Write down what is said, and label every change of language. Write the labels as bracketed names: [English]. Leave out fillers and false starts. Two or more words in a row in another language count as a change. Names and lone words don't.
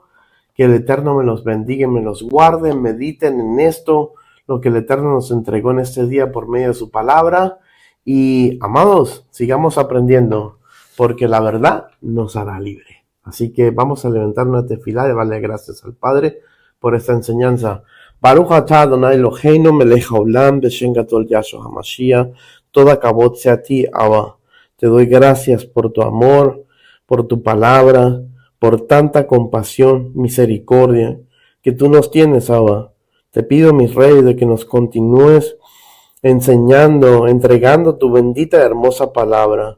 [Spanish] Que el Eterno me los bendiga y me los guarde. Mediten en esto, lo que el Eterno nos entregó en este día por medio de su palabra. Y, amados, sigamos aprendiendo, porque la verdad nos hará libre. Así que vamos a levantar una tefilá y darle gracias al Padre por esta enseñanza. [Hebrew] ברוך אתה אדוני אלוהינו מלך העולם בשם גדול ישוע המשיח. [Spanish] Toda kabod sea a ti, Abba. Te doy gracias por tu amor, por tu palabra, por tanta compasión, misericordia que tú nos tienes, Abba. Te pido, mi Rey, de que nos continúes enseñando, entregando tu bendita y hermosa palabra.